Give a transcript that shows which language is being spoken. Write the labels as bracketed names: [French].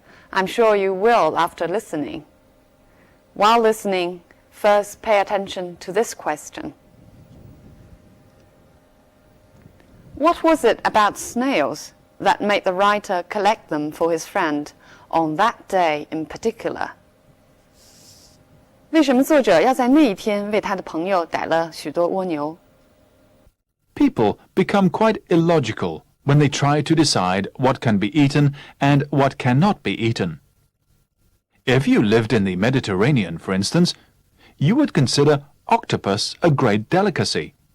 [English] I'm sure you will after listening. While listening, first pay attention to this question. What was it about snails that made the writer collect them for his friend on that day in particular? [Chinese] 为什么作者要在那一天为他的朋友逮了许多蜗牛？ [English] People become quite illogical when they try to decide what can be eaten and what cannot be eaten. If you lived in the Mediterranean, for instance, you would consider octopus a great delicacy.